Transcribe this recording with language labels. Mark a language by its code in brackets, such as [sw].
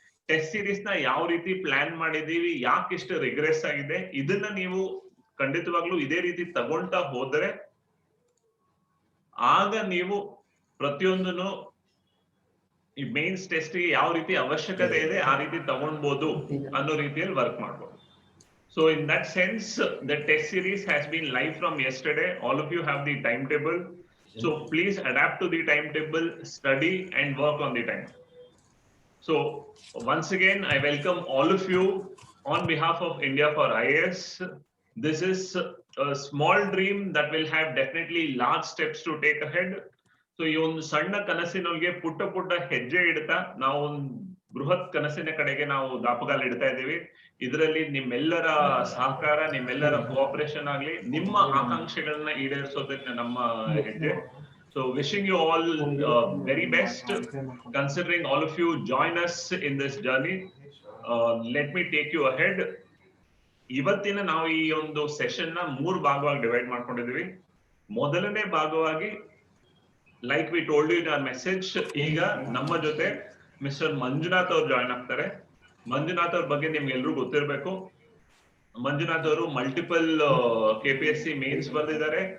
[kn] Test series ನ ಯಾವ ರೀತಿ ಪ್ಲಾನ್ ಮಾಡಿದೀವಿ, ಯಾಕೆ ಇಷ್ಟು ರಿಗ್ರೆಸ್ ಆಗಿದೆ, ಇದನ್ನ ನೀವು ಖಂಡಿತವಾಗ್ಲೂ ಇದೇ ರೀತಿ ತಗೊಳ್ತಾ ಹೋದರೆ ಆಗ ನೀವು ಪ್ರತಿಯೊಂದನ್ನು ಈ ಮೇನ್ಸ್ ಟೆಸ್ಟ್ ಗೆ ಯಾವ ರೀತಿ ಅವಶ್ಯಕತೆ ಇದೆ ಆ ರೀತಿ ತಗೊಳ್ಬಹುದು ಅನ್ನೋ ರೀತಿಯಲ್ಲಿ ವರ್ಕ್ ಮಾಡ್ಬೋದು. [en] So in that sense, the test series has been live from yesterday. All of you have the timetable. So please adapt to the timetable, study and work on the time. So once again, I welcome all of you on behalf of India for IAS. This is a small dream that will have definitely large steps to take ahead. [kn] So ಈ ಒಂದು ಸಣ್ಣ ಕನಸಿನೊಳಗೆ ಪುಟ್ಟ ಪುಟ್ಟ ಹೆಜ್ಜೆ ಇಡ್ತಾ ನಾವು ಒಂದು ಬೃಹತ್ ಕನಸಿನ ಕಡೆಗೆ ನಾವು ದಾಪುಗಾಲು ಇಡ್ತಾ ಇದ್ದೀವಿ. ಇದರಲ್ಲಿ ನಿಮ್ಮೆಲ್ಲರ ಸಹಕಾರ, ನಿಮ್ಮೆಲ್ಲರ ಕೋಆಪರೇಷನ್ ಆಗಲಿ, ನಿಮ್ಮ ಆಕಾಂಕ್ಷೆಗಳನ್ನ ಈಡೇರಿಸೋದಕ್ಕೆ ನಮ್ಮ ಹೆಜ್ಜೆ. [en] So wishing you all very best, considering all of you join us in this journey. Let me take you ahead. [kn] ಇವತ್ತಿನ ನಾವು ಈ ಒಂದು ಸೆಷನ್ ನ 3 ಭಾಗವಾಗಿ ಡಿವೈಡ್ ಮಾಡ್ಕೊಂಡಿದೀವಿ. ಮೊದಲನೇ ಭಾಗವಾಗಿ [en] like we told you in our message, [kn] ಈಗ ನಮ್ಮ ಜೊತೆ ಮಿಸ್ಟರ್ ಮಂಜುನಾಥ್ ಅವರು ಜಾಯ್ನ್ ಆಗ್ತಾರೆ. ಮಂಜುನಾಥ್ ಅವ್ರ ಬಗ್ಗೆ ನಿಮ್ಗೆ ಎಲ್ರಿಗೂ ಗೊತ್ತಿರಬೇಕು. ಮಂಜುನಾಥ್ ಅವರು ಮಲ್ಟಿಪಲ್ KPSC ಮೇನ್ಸ್ ಬರೆದಿದ್ದಾರೆ.